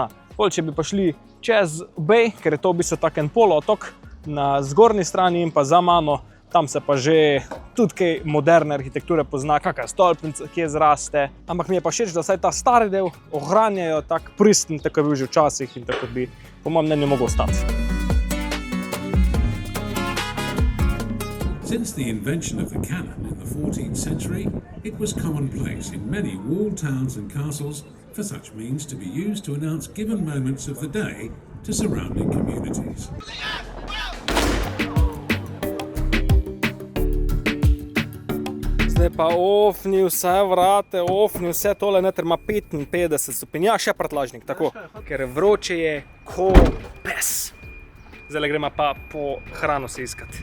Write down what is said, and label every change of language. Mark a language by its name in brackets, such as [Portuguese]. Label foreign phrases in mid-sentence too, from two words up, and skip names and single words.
[Slovenian] Pol, če bi pa šli čez Bay, ker je to v bistvu tak en polotok na zgornji strani in pa za mano, tam se pa že tudi kaj moderne arhitekture pozna, kakšna stolpnica, kje zraste. Ampak mi je pa všeč, da vsaj ta stari del ohranjajo tak pristen, tako je bil že včasih in tako bi, po mojem mnenju, mogel ostati. [English] Since the invention of the cannon in the 14th century, it was commonplace in many walled towns and castles for such means to be used to announce given moments of the day to surrounding communities. [Slovenian] Zdaj pa ofni vse vrate, ofni vse tole, noter ima 55 stopinj, ja, še prtlažnik, tako, ker vroče je ko pes. Zdaj gremo pa po hrano se iskati.